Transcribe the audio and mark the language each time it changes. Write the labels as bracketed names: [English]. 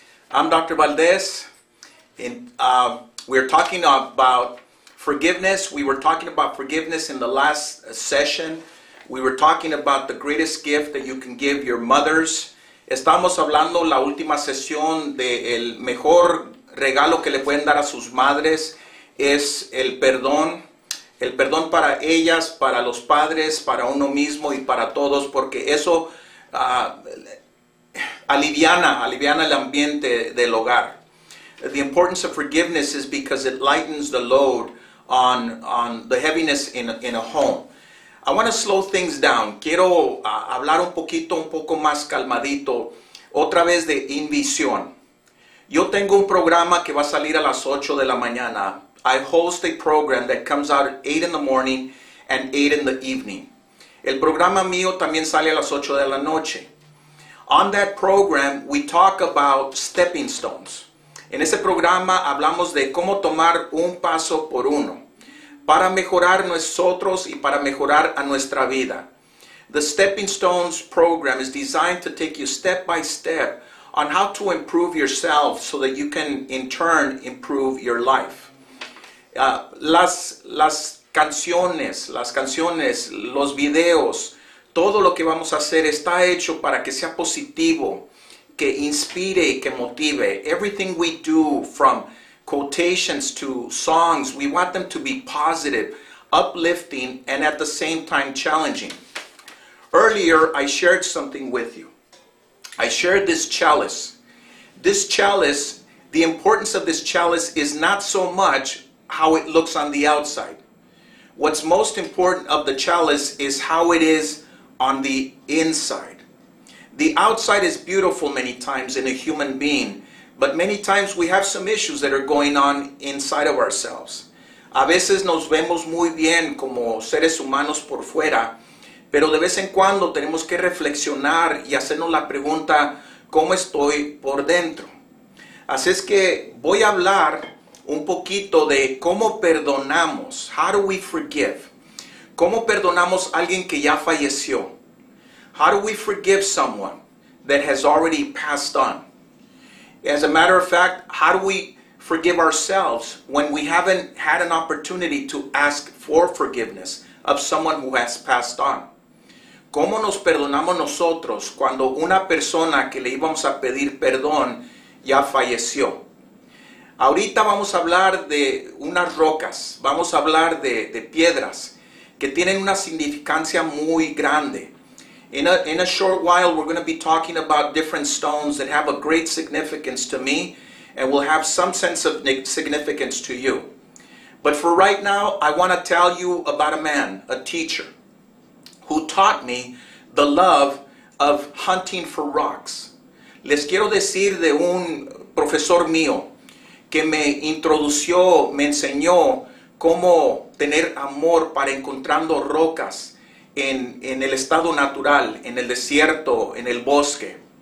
[English] I'm Dr. Valdez. We're talking about forgiveness. We were talking about forgiveness in the last session. We were talking about the greatest gift that you can give your mothers. [Spanish] Estamos hablando la última sesión de el mejor regalo que le pueden dar a sus madres es el perdón. El perdón para ellas, para los padres, para uno mismo y para todos, porque eso aliviana el ambiente del hogar. [English] The importance of forgiveness is because it lightens the load on the heaviness in a home. I want to slow things down. [Spanish] Quiero hablar un poco más calmadito, otra vez de invisión. Yo tengo un programa que va a salir a las 8 de la mañana. [English] I host a program that comes out at 8 in the morning and 8 in the evening. [Spanish] El programa mío también sale a las 8 de la noche. [English] On that program, we talk about stepping stones. [Spanish] En ese programa hablamos de cómo tomar un paso por uno para mejorar nosotros y para mejorar a nuestra vida. [English] The Stepping Stones program is designed to take you step by step on how to improve yourself so that you can in turn improve your life. [Spanish] Las canciones, los videos, todo lo que vamos a hacer está hecho para que sea positivo, que inspire y que motive. [English] Everything we do, from quotations to songs, we want them to be positive, uplifting, and at the same time challenging. Earlier, I shared something with you. I shared this chalice. This chalice, the importance of this chalice is not so much how it looks on the outside. What's most important of the chalice is how it is on the inside. The outside is beautiful many times in a human being, but many times we have some issues that are going on inside of ourselves. [Spanish] A veces nos vemos muy bien como seres humanos por fuera, pero de vez en cuando tenemos que reflexionar y hacernos la pregunta, ¿cómo estoy por dentro? Así es que voy a hablar un poquito de cómo perdonamos. [English] How do we forgive? [Spanish] ¿Cómo perdonamos a alguien que ya falleció? [English] How do we forgive someone that has already passed on? As a matter of fact, how do we forgive ourselves when we haven't had an opportunity to ask for forgiveness of someone who has passed on? [Spanish] ¿Cómo nos perdonamos nosotros cuando una persona que le íbamos a pedir perdón ya falleció? Ahorita vamos a hablar de unas rocas, vamos a hablar de piedras que tienen una significancia muy grande. [English] In a short while, we're going to be talking about different stones that have a great significance to me and will have some sense of significance to you. But for right now, I want to tell you about a man, a teacher, who taught me the love of hunting for rocks. [Spanish] Les quiero decir de un profesor mío que me introdució, me enseñó cómo tener amor para encontrando rocas en el estado natural, en el desierto, en el bosque.